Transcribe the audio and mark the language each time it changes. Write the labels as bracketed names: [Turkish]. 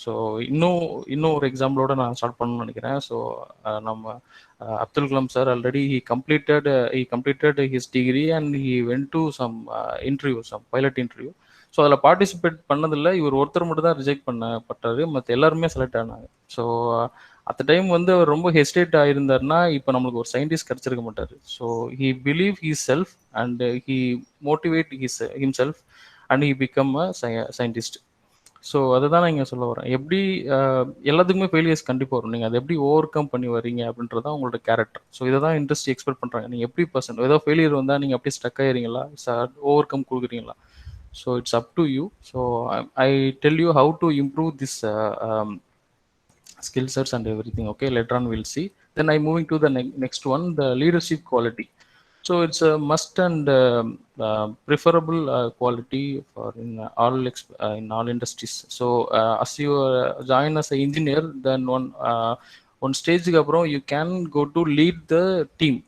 [Tamil] So இன்னும் ஒரு எக்ஸாம்பிளோட நான் ஸ்டார்ட் பண்ணணும்னு நினைக்கிறேன். [English] so [Tamil] நம்ம [English] Abdul Kalam sir already he completed his degree and he went to some interview, some pilot interview. [Tamil] So அதில் பார்ட்டிசிபேட் பண்ணதில்லை, இவர் ஒருத்தர் மட்டும் தான் ரிஜெக்ட் பண்ணப்பட்டார், மற்ற எல்லாருமே செலக்ட் ஆனாங்க. ஸோ அட் டைம் வந்து அவர் ரொம்ப ஹெசிடேட் ஆகியிருந்தாருன்னா இப்போ நம்மளுக்கு ஒரு சயின்டிஸ்ட் கிடச்சிருக்க மாட்டார். [English] So he believe his self and he motivate himself and he become a scientist. [Tamil] So அதை தான் நான் இங்கே சொல்ல வரேன். எப்படி எல்லாத்துக்குமே ஃபெயிலியர்ஸ் கண்டிப்பாக வரும், நீங்கள் அதை எப்படி ஓவர் கம் பண்ணி வரீங்க அப்படின்றது தான் உங்களோட கேரக்டர். ஸோ இதை தான் இண்டஸ்ட்ரி எக்ஸ்பெக்ட் பண்ணுறாங்க. நீங்கள் எப்படி பர்சன்ட் ஏதோ ஃபெயிலியர் வந்தால் நீங்கள் அப்படியே ஸ்டக் ஆகிறீங்களா, ஓவர் கம் கொடுக்குறீங்களா? [English] So it's up to you. So I tell you how to improve this skill sets and everything. Okay, later on we'll see. Then I moving to the next one, the leadership quality. So it's a must and preferable quality for in all industries. So as you join as an engineer, then one stage apro you can go to lead the team.